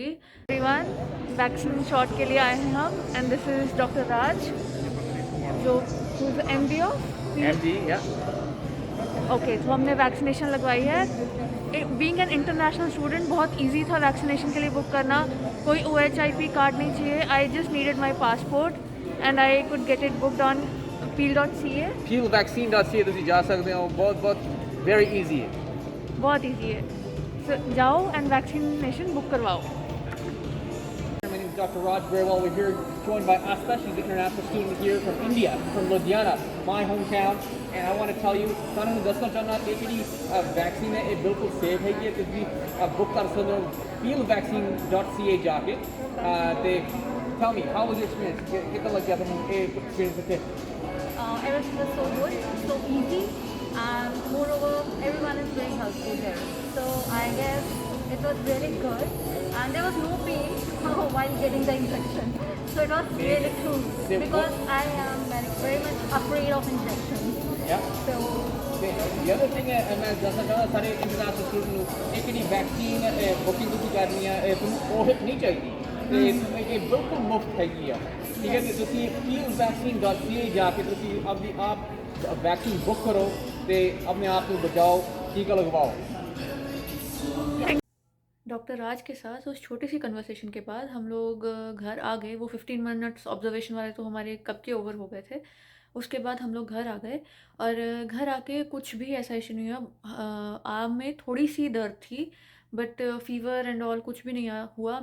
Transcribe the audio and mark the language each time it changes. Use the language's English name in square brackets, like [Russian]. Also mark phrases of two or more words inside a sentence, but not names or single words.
[Hindi] एवरीवन, [English] vaccine shot [Hindi] के लिए आए हैं हम, [English] and this is doctor Raj, [Hindi] जो MD ऑफ [English] MD, yeah. ओके। [Hindi] तो हमने वैक्सीनेशन लगवाई है। [English] being an international student [Hindi] बहुत इजी था वैक्सीनेशन के लिए बुक करना। कोई OHIP कार्ड नहीं चाहिए, [English] I just needed my passport and I could get it booked on peel.ca. [Punjabi] Peelvaccine.ca ਤੁਸੀਂ ਜਾ ਸਕਦੇ ਹੋ ਬਹੁਤ [English] very easy [Punjabi] है। [Hindi] बहुत इजी है, so, जाओ एंड वैक्सीनेशन बुक करवाओ। [English] My name is Dr. Raj Grewal. We're here joined by Asta. She's an international student here from India, from Ludhiana, my hometown. And I want to tell you, [Punjabi] ਤੁਹਾਨੂੰ ਦੱਸਣਾ ਚਾਹੁੰਦਾ ਕਿ ਜਿਹੜੀ ਵੈਕਸੀਨ ਹੈ ਇਹ ਬਿਲਕੁਲ ਸੇਫ ਹੈਗੀ ਹੈ। ਤੁਸੀਂ ਬੁੱਕ ਕਰ ਸਕਦੇ ਹੋ peelvaccine.ca ਜਾ ਕੇ। [English] ਤੇ tell me, how was your experience? [Punjabi] ਕਿੱਦਾਂ ਲੱਗਿਆ ਤੁਹਾਨੂੰ ਇਹ experience ਇੱਥੇ? [English] Everything was so good, so easy, and moreover, everyone is very helpful here. So I guess it was really good, and there was no pain while getting the injection. So it was really cool because I am very much afraid of injections. Yeah. So The other thing [Hindi] है मैं [Punjabi] ਦੱਸਣਾ ਚਾਹੁੰਦਾ ਸਾਰੇ ਇੰਟਰਨੈਸ਼ਨਲ ਸਟੂਡੈਂਟ ਨੂੰ ਇਹ ਜਿਹੜੀ ਵੈਕਸੀਨ ਬੁਕਿੰਗ ਤੁਸੀਂ ਕਰਨੀ ਹੈ ਇਹ ਤੁਹਾਨੂੰ ਉਹ ਨਹੀਂ ਚਾਹੀਦੀ ਤੇ ਇਹ ਬਿਲਕੁਲ ਮੁਫਤ ਹੈਗੀ ਆ। ਠੀਕ ਹੈ, ਤੇ ਤੁਸੀਂ peelvaccine.ca ਜਾ ਕੇ ਤੁਸੀਂ ਆਪਣੀ ਆਪ ਵੈਕਸੀਨ ਬੁੱਕ ਕਰੋ ਤੇ ਆਪਣੇ ਆਪ ਨੂੰ ਬਚਾਓ, ਟੀਕਾ ਲਗਵਾਓ। [Hindi] डॉक्टर राज के साथ उस छोटी सी कन्वर्सेशन के बाद हम लोग घर आ गए। वो [English] 15 minutes observation [Hindi] वाले तो हमारे कब के ओवर हो गए थे। उसके बाद हम लोग घर आ गए और घर आके कुछ भी ऐसा इशू नहीं हुआ। आर्म में थोड़ी सी दर्द थी, [English] but fever and all [Hindi] कुछ भी नहीं हुआ।